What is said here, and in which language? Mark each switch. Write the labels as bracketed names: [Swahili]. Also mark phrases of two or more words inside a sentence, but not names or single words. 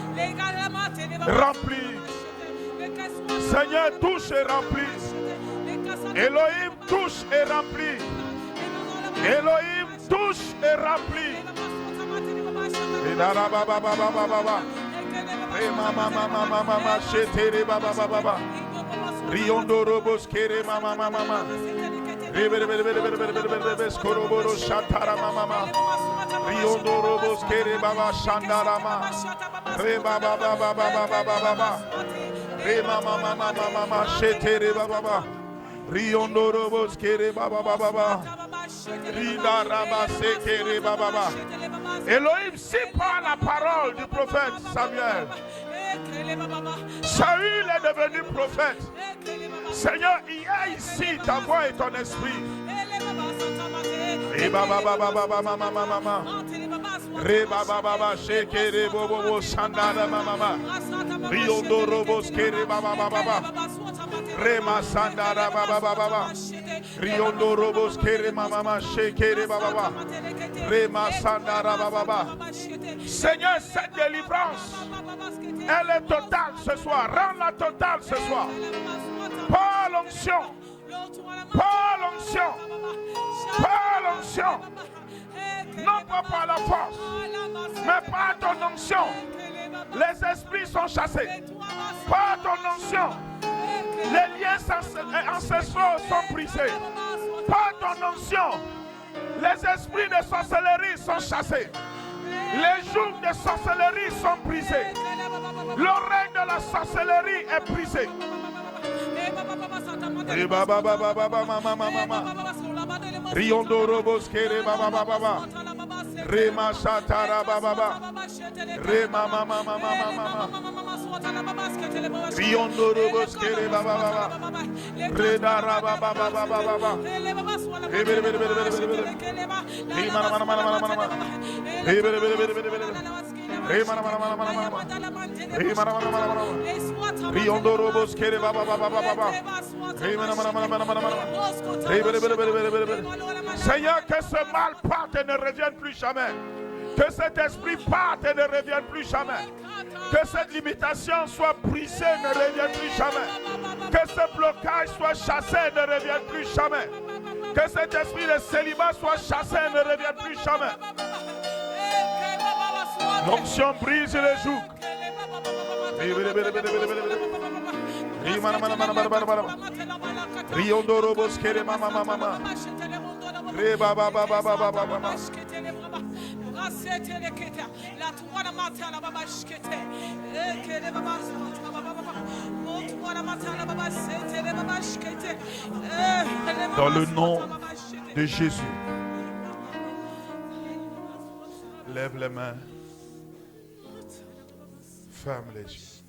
[French] Remplis. Seigneur, touche et remplis. Elohim touche et remplit. Elohim touche et remplit. Et da ba ba ba ba ba ba ba. Et mama mama mama mama chetere ba ba ba ba ba. Riondo robos kere mama mama mama. Rebe rebe rebe rebe rebe rebe rebe skoroboro shatara mama mama. Riondo robos kere baba shandara mama. Re ba ba ba ba ba ba ba ba ba. Re mama mama mama mama chetere ba ba ba. Riondo robos kere ba ba ba ba ba. Rida raba sekere ba ba ba. Elohim, si par la parole du prophète Samuel, Saül est devenu prophète. Seigneur, il y a ici ta voix et ton esprit. Et ba ba ba ba ba ba ma ma ma ma. Re ba ba ba ba shekere bo bo bo sandara ma ma ma. Riondo robos kere ba ba ba ba ba. Re ma sandara ba ba ba ba ba. Riondo robos kere ma ma ma shekere ba ba ba. Re ma sandara ba ba ba. Seigneur, cette délivrance, elle est totale ce soir. Rends-la totale ce soir. Par l'onction. Par l'onction. Par l'onction. Non pas par la force, mais par ton onction. Les esprits sont chassés. Par ton onction, les liens ancestraux sont brisés. Par ton onction, les esprits de sorcellerie sont chassés. Les jougs de sorcellerie sont brisés. L'oreille de la sorcellerie est brisée. Et ba ba ba ba ba ba ma ma ma ma ma. Riondo robos kere ba ba ba ba ba. Re ma shatara ba ba ba. Re ma ma ma ma ma ma ma. Riondo robos kere ba ba ba ba. Re da ra ba ba ba ba ba ba. Re be be be be be be. Re ma ma ma ma ma ma. Re be be be be be be. Re ma ma ma ma ma ma. Re ma ma ma ma ma. Riondo robos kere ba ba ba ba ba ba. Seigneur, que ce mal parte et ne revienne plus jamais. Que cet esprit parte et ne revienne plus jamais. Que cette limitation soit brisée et ne revienne plus jamais. Que ce blocage soit chassé et ne revienne plus jamais. Que cet esprit de célibat soit chassé et ne revienne plus jamais. L'onction brise les jougs. Riondo robos kere mama mama mama. Re ba ba ba ba ba ba ba ba. Dans le nom de Jésus, lève les mains, ferme les yeux.